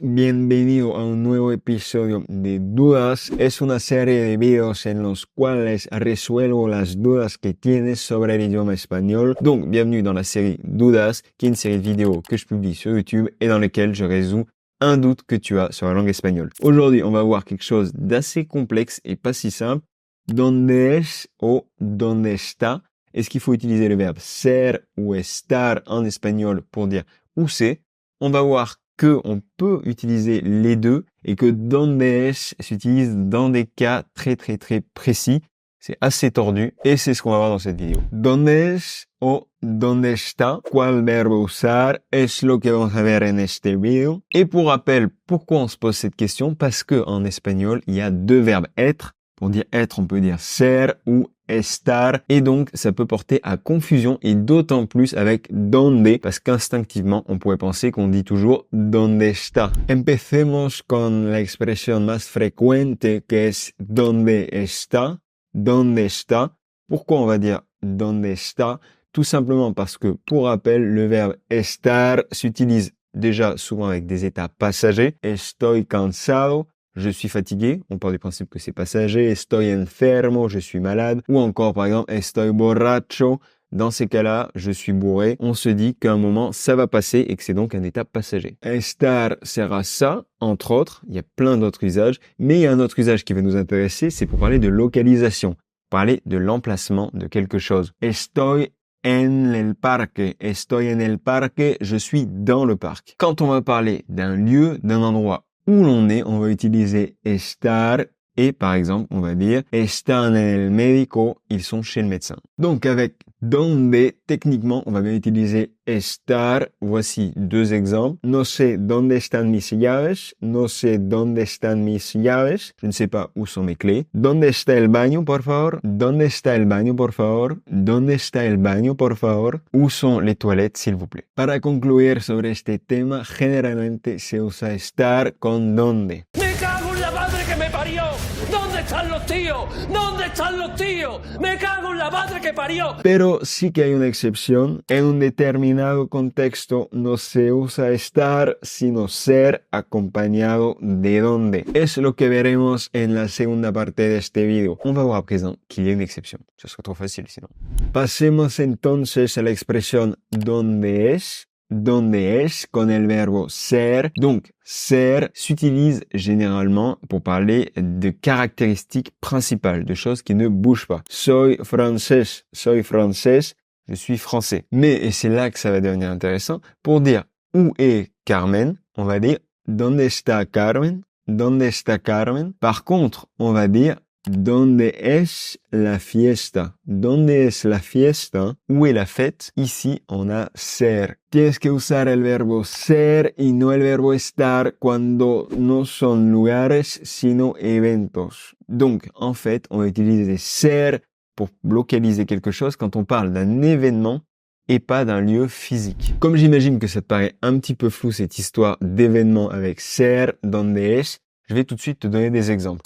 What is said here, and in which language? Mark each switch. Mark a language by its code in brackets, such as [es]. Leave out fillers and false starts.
[es] Bienvenido a un nuevo episodio de Dudas. Es una serie de videos en los cuales resuelvo las dudas que tienes sobre el idioma espagnol. [fr] Donc, bienvenue dans la série Dudas, qui est une série de vidéos que je publie sur YouTube et dans lesquelles je résous un doute que tu as sur la langue espagnole. Aujourd'hui, on va voir quelque chose d'assez complexe et pas si simple. [es] ¿Dónde es o dónde está? [fr] Est-ce qu'il faut utiliser le verbe ser ou estar en espagnol pour dire où c'est? On va voir que on peut utiliser les deux et que donde es s'utilise dans des cas très précis. C'est assez tordu et c'est ce qu'on va voir dans cette vidéo. [es] Donde es o donde está, cuál verbo usar, es lo que vamos a ver en este video. [fr] Et pour rappel, pourquoi on se pose cette question? Parce que en espagnol, il y a deux verbes être. Pour dire être, on peut dire ser ou estar, et donc ça peut porter à confusion, et d'autant plus avec donde, parce qu'instinctivement, on pourrait penser qu'on dit toujours donde está. [es] Empecemos con la expresión más frecuente, que es donde está. [fr] Donde está. Pourquoi on va dire donde está? Tout simplement parce que, pour rappel, le verbe estar s'utilise déjà souvent avec des états passagers. [es] Estoy cansado. [fr] Je suis fatigué, on part du principe que c'est passager. [es] Estoy enfermo, [fr] je suis malade. Ou encore, par exemple, [es] estoy borracho. [fr] Dans ces cas-là, je suis bourré. On se dit qu'à un moment, ça va passer et que c'est donc un état passager. Estar sert à ça, entre autres. Il y a plein d'autres usages. Mais il y a un autre usage qui va nous intéresser, c'est pour parler de localisation. Parler de l'emplacement de quelque chose. [es] Estoy en el parque. Estoy en el parque. [fr] Je suis dans le parc. Quand on va parler d'un lieu, d'un endroit où l'on est, on va utiliser estar et par exemple, on va dire [es] están en el médico, [fr] ils sont chez le médecin. Donc avec donde, techniquement, on va bien utiliser estar. Voici deux exemples. [es] No sé dónde están mis llaves. No sé dónde están mis llaves. [fr] Je ne sais pas où sont mes clés. [es] ¿Dónde está el baño, por favor? ¿Dónde está el baño, por favor? ¿Dónde está el baño, por favor? [fr] Où sont les toilettes, s'il vous plaît? [es] Para concluir sobre este tema, generalmente se usa estar con donde. ¡Me cago en la madre que me parió! ¿Dónde están los tíos? ¿Dónde están los tíos? ¡Me cago en la madre que parió! Pero sí que hay una excepción. En un determinado contexto no se usa estar, sino ser acompañado de donde. Es lo que veremos en la segunda parte de este video. [fr] On va voir à présent qu'il y a une exception. Ce serait trop facile sinon. [es] Pasemos entonces a la expresión donde es. Donde es con el verbo ser. [fr] Donc, ser s'utilise généralement pour parler de caractéristiques principales, de choses qui ne bougent pas. [es] Soy francés, [fr] je suis français. Mais, et c'est là que ça va devenir intéressant, pour dire où est Carmen, on va dire [es] donde está Carmen, donde está Carmen. [fr] Par contre, on va dire [es] ¿dónde es la fiesta? ¿Dónde es la fiesta? [fr] ¿Où est la fête? Ici, on a ser. [es] Tienes que usar el verbo ser y no el verbo estar cuando no son lugares, sino eventos. [fr] Donc, en fait, on va utiliser ser pour localiser quelque chose quand on parle d'un événement et pas d'un lieu physique. Comme j'imagine que ça te paraît un petit peu flou cette histoire d'événement avec ser, ¿dónde es? Je vais tout de suite te donner des exemples.